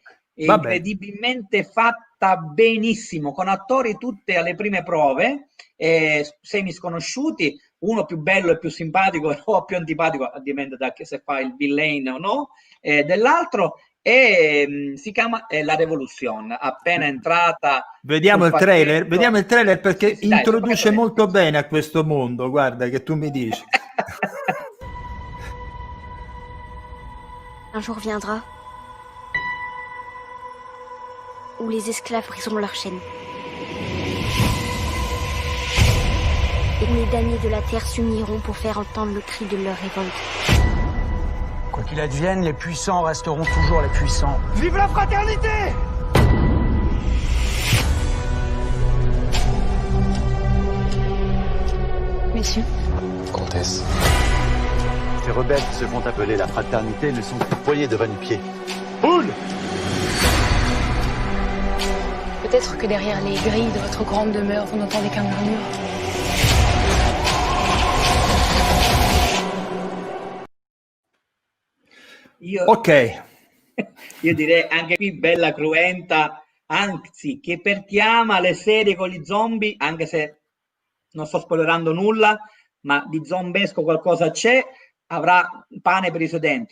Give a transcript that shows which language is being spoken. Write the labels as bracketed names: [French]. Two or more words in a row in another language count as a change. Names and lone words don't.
[Italian] Incredibilmente fatta benissimo, con attori tutte alle prime prove, semi sconosciuti, uno più bello e più simpatico o più antipatico, dipende da che se fa il villain o no, dell'altro, e si chiama La Revolution, appena entrata. Vediamo il trailer perché introduce molto bene a questo mondo, guarda che tu mi dici. [French] Un jour viendra où les esclaves briseront leurs chaînes. Et où les damnés de la terre s'uniront pour faire entendre le cri de leur révolte. Quoi qu'il advienne, les puissants resteront toujours les puissants. Vive la fraternité! Monsieur. Comtesse. Ces rebelles qui se font appeler la fraternité ne sont qu'une poignée de va-nu-pieds. Boule! Peut-être que derrière les grilles de votre grande demeure, vous n'entendez qu'un murmure. [Italian] Io direi anche qui bella cruenta, anzi che per chi ama le serie con gli zombie, anche se non sto spoilerando nulla, ma di zombesco qualcosa c'è, avrà pane per i suoi denti.